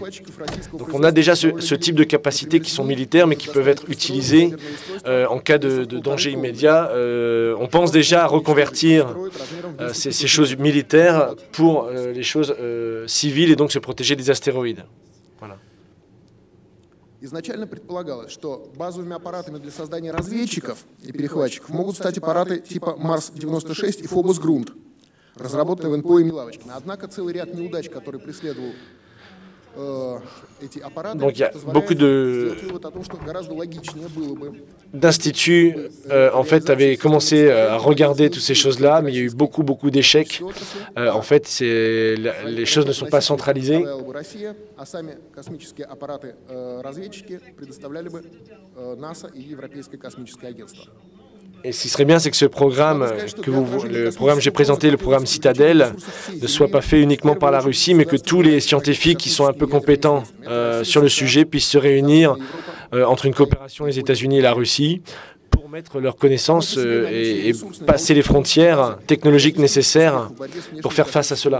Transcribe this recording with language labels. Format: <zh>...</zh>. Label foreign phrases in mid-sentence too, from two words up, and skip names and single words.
<fr>Donc on a déjà ce type de capacités qui sont militaires mais qui peuvent être utilisées en cas de danger immédiat. On pense déjà à reconvertir ces choses militaires pour les choses civiles et donc se protéger des astéroïdes. Voilà.</fr> <ru>Изначально предполагалось, что базовыми аппаратами для создания разведчиков и перехватчиков могут стать аппараты типа Марс-96 и Фобос-Грунт, разработанные в НПО имени Лавочкина. Однако целый ряд неудач, который преследовал эти аппараты,</ru> <fr>Donc il y a beaucoup</fr> <ru>сделать вывод о том, что гораздо логичнее было бы</ru> <fr>d'instituts en fait avaient commencé à regarder toutes ces choses-là, mais il y a eu beaucoup d'échecs. En fait, les choses ne sont pas centralisées.</fr> <ru>Россия, а сами космические аппараты разведчики предоставляли бы НАСА и Европейское космическое агентство.</ru> <fr>Et ce qui serait bien, c'est que ce programme, le programme que j'ai présenté, le programme Citadel, ne soit pas fait uniquement par la Russie, mais que tous les scientifiques qui sont un peu compétents sur le sujet puissent se réunir entre une coopération les États-Unis et la Russie pour mettre leurs connaissances et passer les frontières technologiques nécessaires pour faire face à cela.</fr>